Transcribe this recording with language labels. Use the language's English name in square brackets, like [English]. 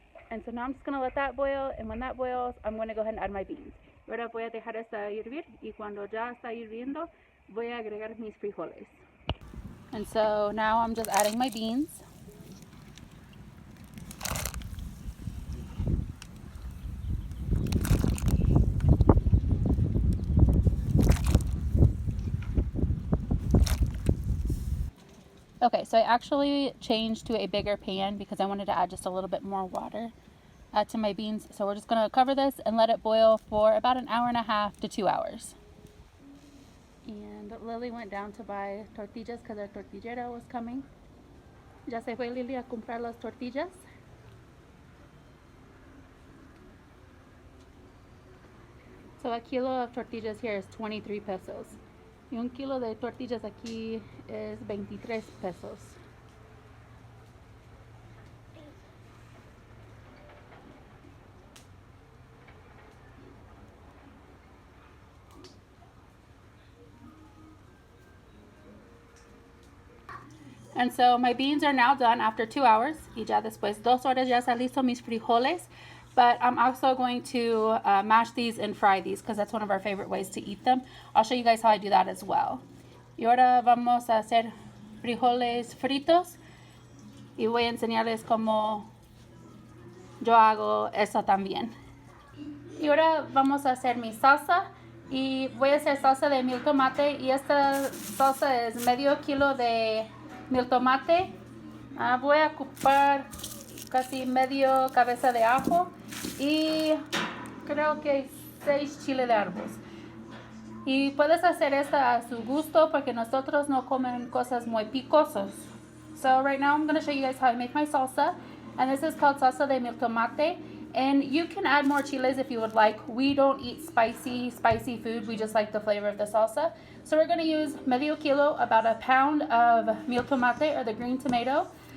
[English] And so now I'm just going to let that boil, and when that boils, I'm going to go ahead and add my beans. [Spanish] Ahora voy a dejar esto hervir, y cuando ya está hirviendo, voy a agregar mis frijoles. [English] And so now I'm just adding my beans. Okay, so I actually changed to a bigger pan because I wanted to add just a little bit more water to my beans. So we're just going to cover this and let it boil for about an hour and a half to 2 hours. And Lily went down to buy tortillas because our tortillera was coming. [Spanish] Ya se fue Lily a comprar las tortillas. [English] So a kilo of tortillas here is 23 pesos. [Spanish] Y un kilo de tortillas aquí es 23 pesos. [English] And so my beans are now done after 2 hours. [Spanish] Y ya después 2 horas ya están listos mis frijoles. [English] But I'm also going to mash these and fry these because that's one of our favorite ways to eat them. I'll show you guys how I do that as well. [Spanish] Y ahora vamos a hacer frijoles fritos. Y voy a enseñarles cómo yo hago eso también. Y ahora vamos a hacer mi salsa. Y voy a hacer salsa de mil tomate. Y esta salsa es medio kilo de mil tomate. Voy a ocupar casi medio cabeza de ajo y creo que 6 chiles de árboles. Y puedes hacer esta a su gusto porque nosotros no comen cosas muy picosas. [English] So right now I'm going to show you guys how I make my salsa, and this is called salsa de mil tomate. And you can add more chiles if you would like. We don't eat spicy food. We just like the flavor of the salsa. So we're going to use [Spanish] medio kilo, [English] about a pound of mil tomate or the green tomato.